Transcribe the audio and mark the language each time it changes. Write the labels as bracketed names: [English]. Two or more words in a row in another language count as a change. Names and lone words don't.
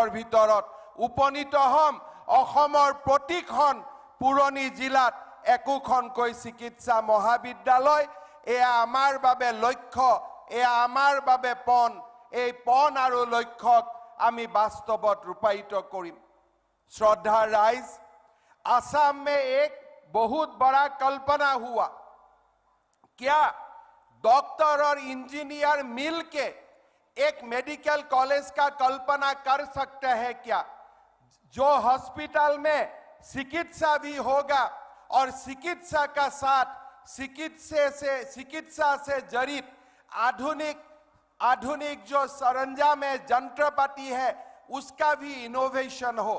[Assamese] ভিতৰত উপনীত হ'ম অসমৰ প্ৰতিখন পুৰণি জিলাত একোখনকৈ চিকিৎসা মহাবিদ্যালয় এয়া আমাৰ বাবে লক্ষ্য এয়া আমাৰ বাবে পণ এই পণ আৰু লক্ষ্যক আমি বাস্তৱত ৰূপায়িত কৰিম [Hindi] श्रद्धा राइज असम में एक बहुत बड़ा कल्पना हुआ क्या डॉक्टर और इंजीनियर मिलके एक [English] medical college [Hindi] का कल्पना कर सकते हैं क्या जो हॉस्पिटल में चिकित्सा भी होगा और चिकित्सा का साथ चिकित्सा से जड़ित आधुनिक जो सरंजाम है, यंत्रपाति है, उसका भी इनोवेशन हो।